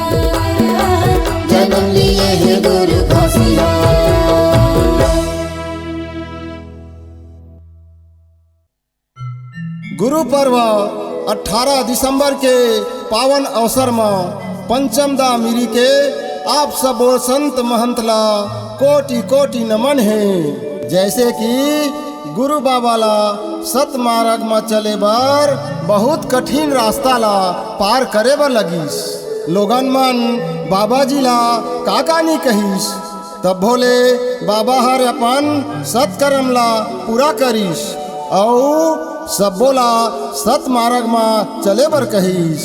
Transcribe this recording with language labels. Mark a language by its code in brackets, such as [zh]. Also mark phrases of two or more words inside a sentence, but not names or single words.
[hne] जन्म लिए है गुरु घासिया गुरु पर्व 18 दिसंबर के पावन अवसर में पंचम दा मिरी के आप सब और संत महंतला कोटि कोटि नमन है। जैसे कि गुरु बाबा ला सत मार्ग में चले बर बहुत कठिन रास्ता ला पार करे बर लगिस। लोगन मन बाबा जी ला का नहीं कहिस तब भोले बाबा हर अपन सत्कर्म ला पूरा करिस और सब बोला सत मार्ग में चले बर कहिस।